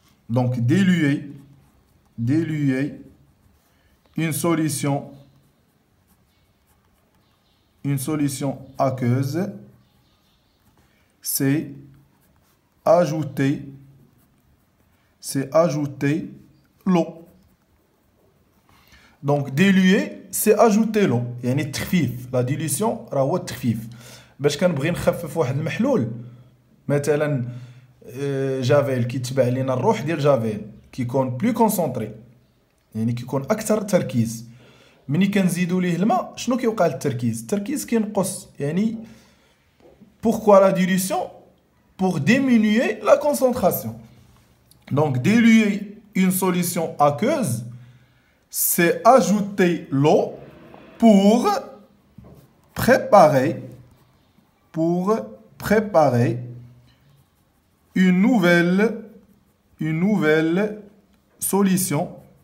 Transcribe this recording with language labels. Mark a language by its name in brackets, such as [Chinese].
[French] Donc, diluer une solution aqueuse, c'est ajouter l'eau. Donc, diluer, c'est ajouter l'eau. [Arabic] يعني التخفيف. [French] La dilution [Arabic] راه هو التخفيف. باش كنبغي نخفف واحد المحلول مثلا جافيل كيتبع لينا الروح ديال جافيل كيكون بلو كونسونطري يعني كيكون اكثر تركيز. ملي كنزيدوا ليه الماء شنو كيوقع للتركيز كينقص يعني [French] pourquoi la dilution pour diminuer la concentration. Donc diluer une solution aqueuse, c'est ajouter l'eau pour préparer une nouvelle solution